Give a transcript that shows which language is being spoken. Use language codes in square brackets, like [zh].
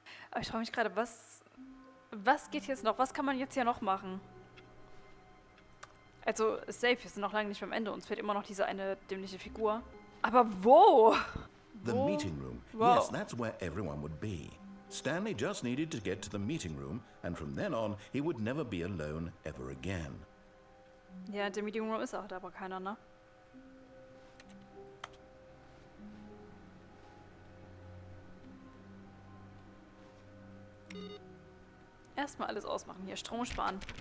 [de] Aber ich frage mich gerade, was geht jetzt noch? Was kann man jetzt hier noch machen? Also, safe, wir sind noch lange nicht beim Ende. Uns fehlt immer noch diese eine dämliche Figur. Aber wo? [en] The meeting room. Whoa. Yes, that's where everyone would be. Stanley just needed to get to the meeting room, and from then on, he would never be alone ever again. [de] Ja, der Meeting Room ist auch da, aber keiner, ne? Erstmal alles ausmachen hier, Strom sparen.